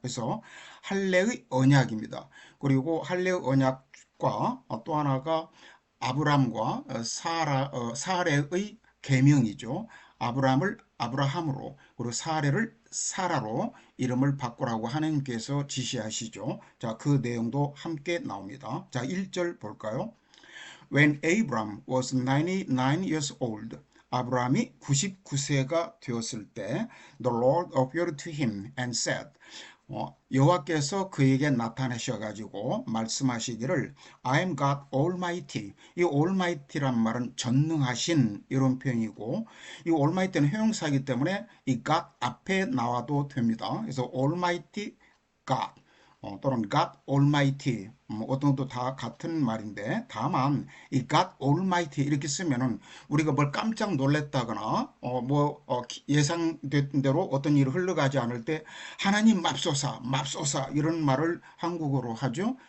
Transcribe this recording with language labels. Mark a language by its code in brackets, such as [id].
[ko] 그래서 할례의 언약입니다. 그리고 할례의 언약과 또 하나가 아브람과 사레의 계명이죠. 아브람을 아브라함으로 그리고 사레를 사라로 이름을 바꾸라고 하나님께서 지시하시죠. 자, 그 내용도 함께 나옵니다. 자, 1절 볼까요? [en] When Abram was 99 years old, [ko] 아브라함이 99세가 되었을 때 [en] The Lord appeared to him and said, [ko] 여호와께서 그에게 나타나셔가지고 말씀하시기를 [en] I am God Almighty. [ko] 이 Almighty란 말은 전능하신 이런 표현이고, 이 Almighty는 형용사이기 때문에 이 God 앞에 나와도 됩니다. 그래서 Almighty God 또는 God Almighty 어떤 것도 다 같은 말인데, 다만 이 God Almighty 이렇게 쓰면은 우리가 뭘 깜짝 놀랬다거나 예상된 대로 어떤 일이 흘러가지 않을 때 하나님 맙소사 이런 말을 한국어로 하죠.